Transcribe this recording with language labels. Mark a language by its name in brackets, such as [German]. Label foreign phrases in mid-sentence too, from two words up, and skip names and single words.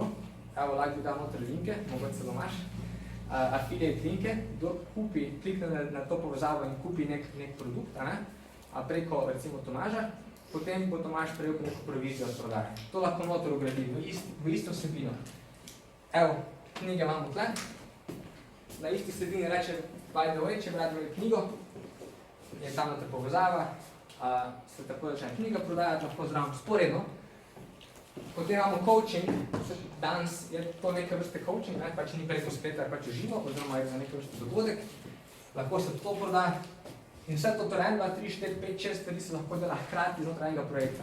[Slovenian] Evo, lahko bi dal noter linke, mogoče se domaš. Affiliate linke, kdo kupi, klikne na to povezavo in kupi nek produkt, preko recimo Tomaža, potem bo Tomaš prejel neko provizijo od prodaje. To lahko noter ugradi v isto vsebino. Evo, knjige imamo tle. Na isti vsebini reče, [English] by the way, [Slovenian] če bi radi imeli knjigo, je tam noter povezava, se tako začne knjiga prodajati, lahko zraven sporedno. Potem imamo coaching, danes je to neke vrste coaching, pač ni preko spleta, pač uživo, oziroma je za neke vrste dogodek, lahko se to proda in vse to torej 1, 2, 3, 4, 5, 6 stvari se lahko dela hkrati znotraj enega projekta.